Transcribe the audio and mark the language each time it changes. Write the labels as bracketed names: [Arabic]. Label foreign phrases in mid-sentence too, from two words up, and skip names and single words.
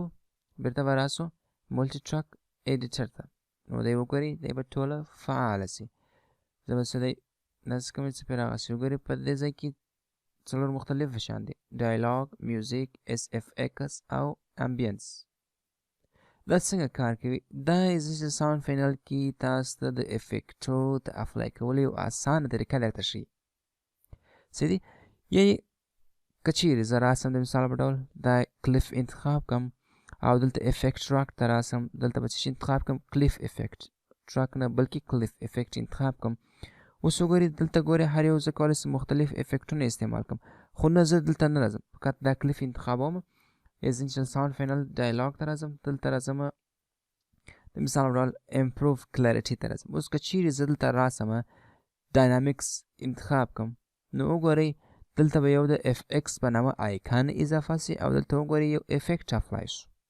[Pashto] بېرته به راسو [English] multi track editor [Pashto] ته، نو دی وګورئ دی به ټوله فعاله سي. زه به څه دی داسې کومې څه پرې راغسي وګورئ په دې ځای کې 4 مختلف شیان دي: ډایلاګ، میوزیک، SFX او امبینس. دا څنګه کار کوي؟ دا [English] essential sound [Pashto] فینل کې تاسو ته د افیکټو د اپلای کولو یو اسانه طریقه درته ښیي. صحیح دي؟ یعنې که چیرې زه راسم د مثال په ډول دا کلیف انتخاب کړم او دلته [English] effect track [Pashto] ته راسم، دلته به څه شي انتخاب کړم؟ [English] clip effect track [Pashto] نه بلکې [English] clip effect [Pashto] انتخاب کړم. اوس وګورئ دلته ګورئ هر یو زه کولی شم مختلف افیکټونه استعمال کړم، خو نه زه دلته نه راځم، فقط دا کلیف انتخابوم، [English] essential sound [Pashto] فینل ډایلاګ ته راځم، دلته راځم د مثال په ډول [English] improve clarity [Pashto] ته راځم. اوس که چیرې زه دلته راسم ډاینامیکس انتخاب کړم نو وګورئ دلته به یو د FX په نامه آیکان اضافه سي او دلته وګورئ یو افیکټ اپلای شو.